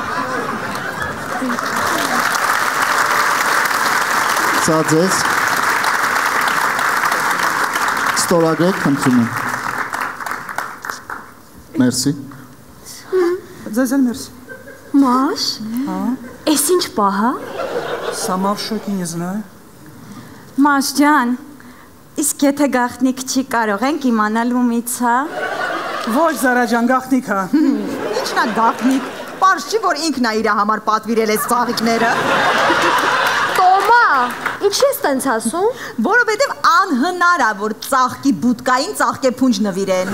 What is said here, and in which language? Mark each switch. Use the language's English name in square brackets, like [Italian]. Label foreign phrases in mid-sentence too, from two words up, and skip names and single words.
[Armenian] Սա ձեզ ստորագրեք խնդրում եմ։ Մերսի։ Ձեզ էլ մերսի։ Маш, էս ինչ պահա։ [Russian] Сама в шоке, не знаю. [Armenian] Маш ջան, իսկ եթե գաղտնիք չի կարող ենք իմանալ ումից, հա։ Ոչ Զարա ջան, գաղտնիք հա։ Ինչն է գաղտնիք։ Պարզ չի, որ ինքն է իր համար պատվիրել այս ծաղիկները։ Տոմա, ինչի ես տենց ասում։ Որովհետև անհնար է, որ ծաղկի բուտկային ծաղկեփունջ նվիրեն։